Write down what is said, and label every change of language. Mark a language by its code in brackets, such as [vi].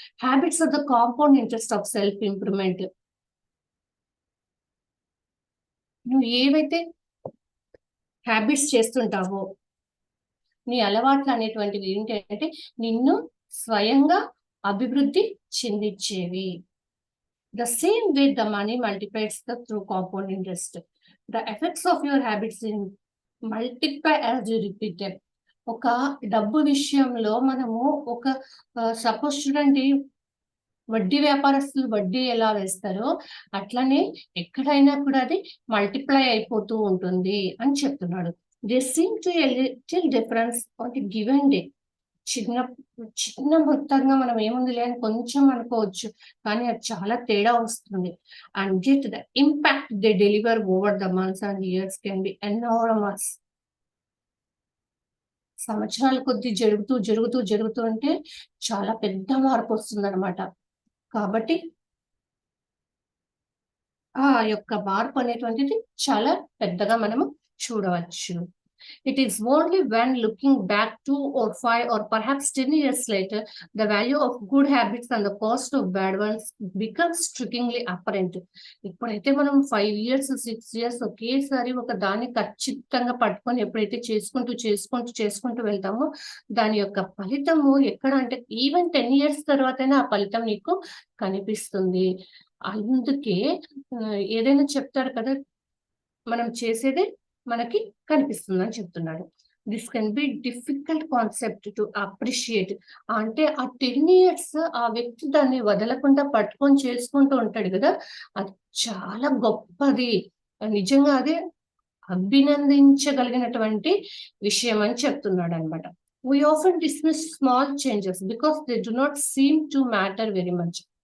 [en] Habits are the compound interest of self improvement. [te] నువ్వు ఏవైతే habits చేస్తుంటావో, నీ అలవాట్లు అనేటువంటివి ఏంటంటే నిన్ను స్వయంగా అభివృద్ధి చెందించేవి. [en] The same way the money multiplies through compound interest. The effects of your habits in multiply as you repeat them. [te] ఒక డబ్బు విషయంలో మనము ఒక సపోజ్ చూడండి, వడ్డీ వ్యాపారస్తులు వడ్డీ ఎలా వేస్తారో అట్లనే ఎక్కడైనా కూడా అది మల్టిప్లై అయిపోతూ ఉంటుంది అని చెప్తున్నాడు. [en] They seem to a little difference on the given day. [te] చిన్న చిన్న మొత్తంగా మనం ఏముందిలే అని కొంచెం అనుకోవచ్చు. కానీ అది చాలా తేడా వస్తుంది. [en] And yet the impact they deliver over the months and years can be enormous. [te] సంవత్సరాల కొద్దీ జరుగుతూ ఉంటే చాలా పెద్ద మార్పొస్తుందనమాట. కాబట్టి ఆ యొక్క మార్పు అనేటువంటిది చాలా పెద్దగా మనము చూడవచ్చు. [en] It is only when looking back 2 or 5 or perhaps 10 years later, the value of good habits and the cost of bad ones becomes strikingly apparent. [te] ఇప్పుడైతే మనం 5 ఇయర్స్, 6 ఇయర్స్ ఒకేసారి ఒక దాన్ని ఖచ్చితంగా పట్టుకొని ఎప్పుడైతే చేసుకుంటూ వెళ్తామో, దాని యొక్క ఫలితము ఎక్కడ అంటే ఈవెన్ 10 ఇయర్స్ తర్వాతైనా ఆ ఫలితం నీకు కనిపిస్తుంది. అందుకే ఏదైనా చెప్తారు కదా! మనం చేసేదే మనకి కనిపిస్తుందని చెప్తున్నాడు. [en] This can be difficult concept to appreciate. [te] అంటే ఆ 10 ఇయర్స్ ఆ వ్యక్తి దాన్ని వదలకుండా పట్టుకొని చేసుకుంటూ ఉంటాడు గదా! అది చాలా గొప్పది. నిజంగా అదే అభినందించగలిగినటువంటి విషయం అని చెప్తున్నాడనమాట. [en] We often dismiss small changes because they do not seem to matter very much.